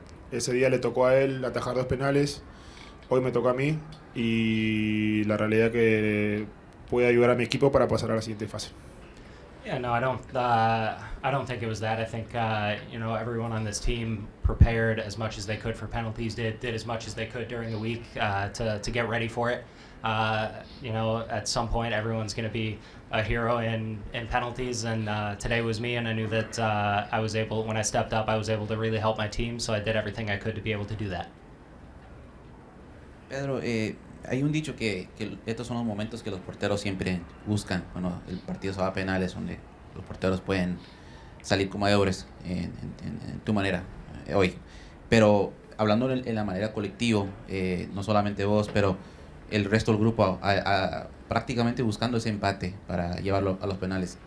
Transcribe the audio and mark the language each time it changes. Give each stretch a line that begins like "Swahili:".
Spanish: Ese día le tocó a él atajar 2 penales, hoy me tocó a mí y la realidad que puede ayudar a mi equipo para pasar a la siguiente fase.
English: Yeah, no, I don't think it was that. I think everyone on this team prepared as much as they could for penalties. Did as much as they could during the week to get ready for it. At some point everyone's going to be a hero in penalties, and today was me, and I knew that when I stepped up, I was able to really help my team, so I did everything I could to be able to do that.
Spanish: Pedro, hay un dicho que estos son los momentos que los porteros siempre buscan cuando el partido se va a penales, donde los porteros pueden salir como héroes en tu manera hoy. Pero hablando en la manera colectiva, no solamente vos, pero el resto del grupo prácticamente buscando ese empate para llevarlo a los penales.